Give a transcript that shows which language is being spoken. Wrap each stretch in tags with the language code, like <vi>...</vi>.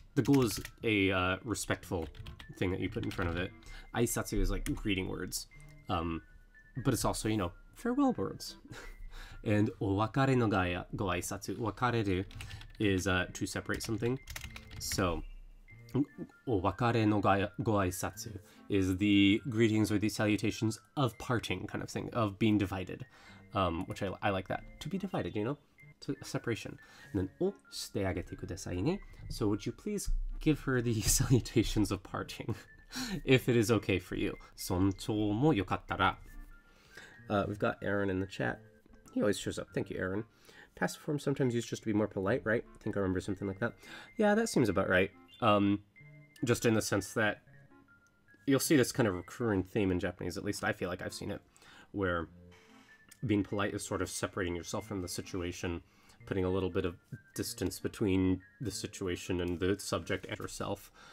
<en>The go is a respectful thing that you put in front of it. Aisatsu is like greeting words. But it's also, farewell words.</en> <ja>And お別れのご挨拶.</ja> <en>別れる is to separate something. So,</en> <ja>お別れのご挨拶</ja> <en>is the greetings or the salutations of parting kind of thing, of being divided, which I like that. To be divided, to separation.</en> <ja>And then をしてあげてくださいね.</ja> <en>So would you please give her the salutations of parting, if it is okay for you.</en> <ja>尊重もよかったら.</ja> <en>We've got Aaron in the chat. He always shows up. Thank you, Aaron. Passive form sometimes used just to be more polite, right? I think I remember something like that. Yeah, that seems about right. Just in the sense that you'll see this kind of recurring theme in Japanese, at least I feel like I've seen it, where being polite is sort of separating yourself from the situation, putting a little bit of distance between the situation and the subject and yourself,</en>